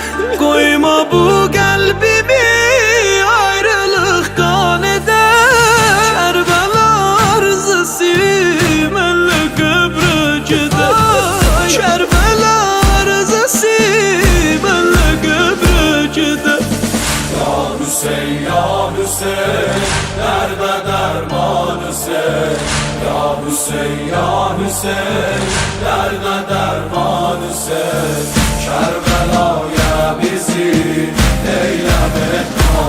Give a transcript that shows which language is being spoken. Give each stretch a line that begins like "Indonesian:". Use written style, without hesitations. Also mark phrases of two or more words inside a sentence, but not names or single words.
Azerbaijani: Qoyma bu qəlbimi ayrılıq qan edər. Kərbəla arzusu mənlə qəbrə gedər. Kərbəla arzusu mənlə qəbrə gedər.
Turkish: Ya Hüseyin, ya Hüseyin, nerede derman Hüseyin? Ya Hüseyin, ya Hüseyin, nerede derman Hüseyin? Kerbela'ya bizi eyleme